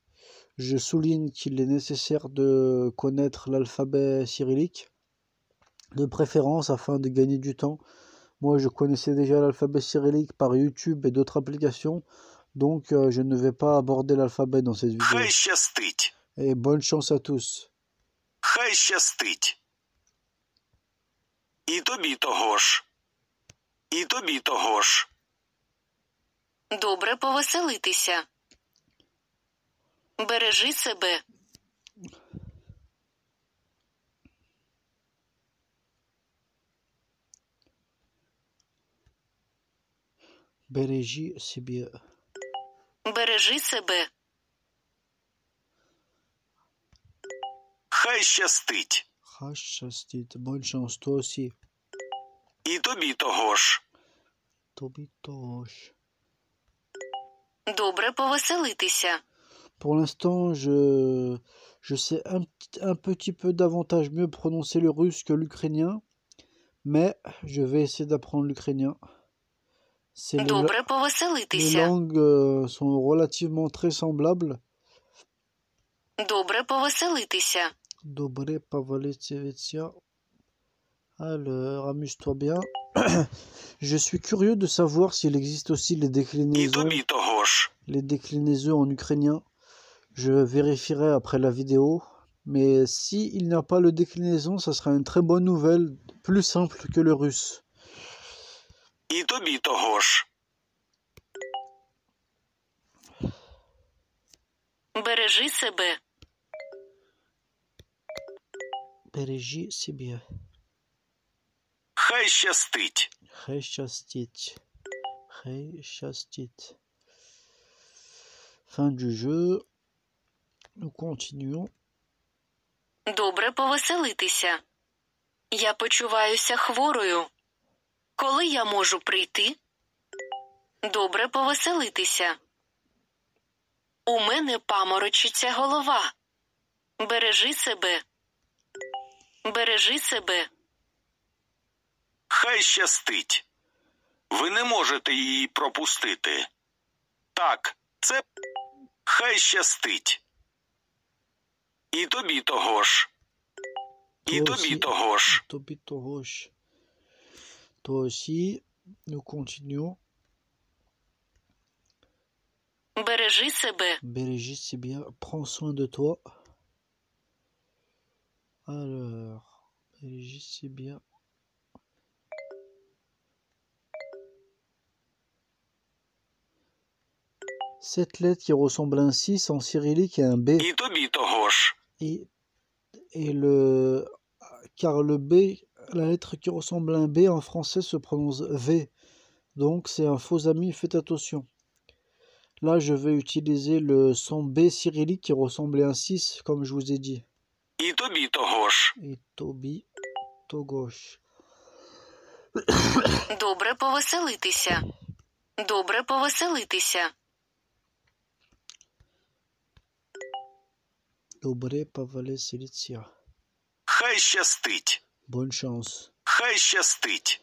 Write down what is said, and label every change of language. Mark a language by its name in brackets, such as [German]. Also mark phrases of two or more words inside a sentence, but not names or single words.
[French] Je souligne qu'il est nécessaire de connaître l'alphabet cyrillique, de préférence afin de gagner du temps. Moi, je connaissais déjà l'alphabet cyrillique par YouTube et d'autres applications, donc je ne vais pas aborder l'alphabet dans cette vidéo. [Ukrainian] Хай щастить. [French] Et bonne chance à tous. [Ukrainian] Хай щастить. І тобі того ж. І тобі того ж. Добре повеселитися. Бережи себе. Бережи себе. Бережи себе. Хай щастить. Хай щастить. [French] Bonne chance, toi aussi. [Ukrainian] І тобі того ж. Тобі тоже. Добре повеселитися. [French] Pour l'instant, je sais un petit peu davantage mieux prononcer le russe que l'ukrainien, mais je vais essayer d'apprendre l'ukrainien. [Ukrainian] Добре [French] Les [Ukrainian] повеселитися. [French] langues sont relativement très semblables. [Ukrainian] Добре повеселитися. Добре повеселитися. [French] Alors, amuse-toi bien. Je suis curieux de savoir s'il existe aussi [Ukrainian] І тобі того ж. [French] les déclinaisons en ukrainien. Je vérifierai après la vidéo. Mais s'il n'y a pas le déclinaison, ça sera une très bonne nouvelle, plus simple que le russe. [Ukrainian] І тобі того ж. Бережи себе. Бережи себе. Хай щастить. Хай щастить. Хай щастить. [French] Fin du jeu. Nous continuons. [Ukrainian] Добре повеселитися. Я почуваюся хворою. Коли я можу прийти? Добре повеселитися. У мене паморочиться голова. Бережи себе. Бережи себе. Хай щастить. Ви не можете її пропустити. Так, це хай щастить. І тобі того ж. І [French] Toi [Ukrainian] тобі [French] aussi. [Ukrainian] того ж. Тобі того ж. [French] Toi aussi. Nous continuons. [Ukrainian] Бережи себе. [French] Berégis, c'est bien. Prends soin de toi. Alors, Berégis, c'est bien. Cette lettre qui ressemble à un 6 en cyrillique et un B. [Ukrainian] І тобі того ж. [French] Car le B, la lettre qui ressemble à un B en français se prononce V. Donc c'est un faux ami, faites attention. Là, je vais utiliser le son B cyrillique qui ressemble à un 6, comme je vous ai dit. [Ukrainian] І тобі того ж. [French] Et [Ukrainian] Тобі, того ж. Добре повеселитися. Добре повеселитися. Добре повеселитися. Хай щастить. [French] Bonne chance. [Ukrainian] Хай щастить.